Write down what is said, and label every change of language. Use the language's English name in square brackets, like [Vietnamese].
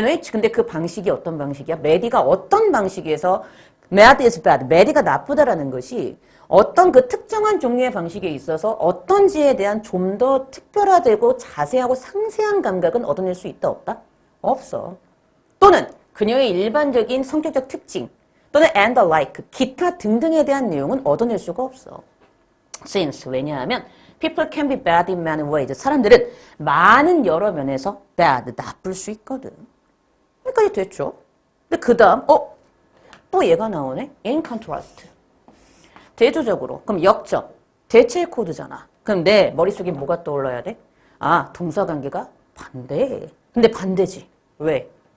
[Korean] 근데 그 방식이 어떤 방식이야? 메디가 어떤 방식에서 [English] Mad is bad, [Korean] 메디가 나쁘다라는 것이 어떤 그 특정한 종류의 방식에 있어서 어떤지에 대한 좀 더 특별화되고 자세하고 상세한 감각은 얻어낼 수 있다? 없다? 없어. 또는 그녀의 일반적인 성격적 특징 또는 [English] and the like, [Korean] 기타 등등에 대한 내용은 얻어낼 수가 없어. [English] Since, 왜냐하면 people can be bad in many ways. [Korean] 사람들은 많은 여러 면에서 bad, 나쁠 수 있거든. 여기까지 됐죠? 근데 그 다음 또 얘가 나오네. [English] In contrast. [Korean] 대조적으로. 그럼 역적. 대체 코드잖아. 그럼 내 머릿속에 뭐가 떠올라야 돼? 동사관계가 반대. 근데 반대지. 왜?